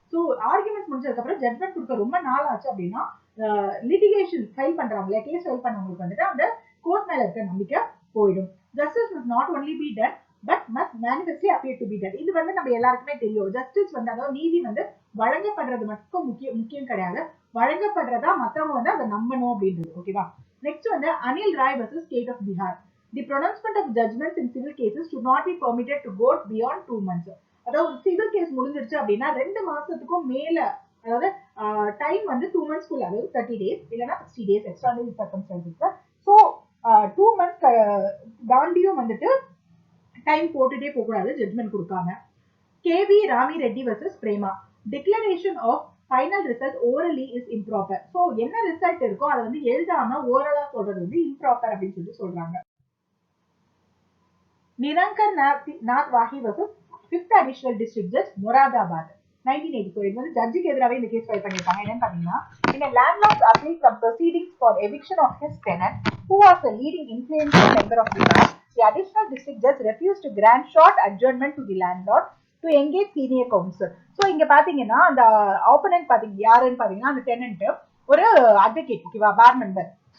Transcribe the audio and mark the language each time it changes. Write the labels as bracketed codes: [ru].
[ta] So arguments முடிஞ்சதுக்கு அப்புறம் judgement கொடுக்க ரொம்ப நாள் ஆச்சு அப்படின்னா லிட்டிகேஷன் ஃபைல் பண்றாங்களே, கேஸ் ஃபைல் பண்ணவங்களுக்கு வந்துட்டு அந்த கோர்ட் மேல இருக்க நம்பிக்கை போயிடும். [en] Justice must not only be done but must manifestly appear to be done. [ta] இது வந்து நம்ம எல்லாருக்குமே தெரியும். ஜஸ்டிஸ் வந்து அதாவது நீதி வந்து வழங்கப்படுறது மட்டும் முக்கியம் கிடையாது, வழங்கப்படுறதா மற்றவங்க வந்து அதை நம்பணும் அப்படின்றது. ஓகேவா, நெக்ஸ்ட் வந்து Anil Rai versus state of Bihar. [en] The pronouncement of judgments in civil cases should not be permitted to go beyond 2 months. [ta] அதாவது சிவில் கேஸ் முடிஞ்சிருச்சு அப்படின்னா 2 மாசத்துக்கும் மேல, அதாவது டைம் வந்து 2 months, அதாவது 30 days இல்லைன்னா 60 days extraordinary circumstances. So 2 months தாண்டியும் வந்துட்டு டைம் போட்டுட்டே போகக்கூடாது ஜட்மெண்ட் கொடுக்காம. [en] KV Rami Reddy versus Prema. Declaration of final result orally is improper. [ta] So என்ன ரிசல்ட் இருக்கோ அதை வந்து எழுதாம ஓரலா சொல்றது வந்து இம்ப்ராப்பர் அப்படின்னு சொல்லி சொல்றாங்க. [en] Nirankar Nath Wahi versus 5th additional district judge Moradabad, 1984. [ta] இது வந்து ஜட்ஜுக்கு எதிராகவே இந்த கேஸ் ஃபைல் பண்ணிருக்காங்க. என்னன்னு பாத்தீங்கன்னா, [en] in a landlord's appeal from proceedings for eviction of his tenant who was a leading influential member of the house, the additional district judge refused to grant short adjournment to the landlord to engage senior counsel. [ta] So இங்க பாத்தீங்கன்னா அந்த opponent பாத்தீங்க யாருன்னு பாத்தீங்கன்னா அந்த tenant ஒரு advocate, ஓகேவா, பார் member.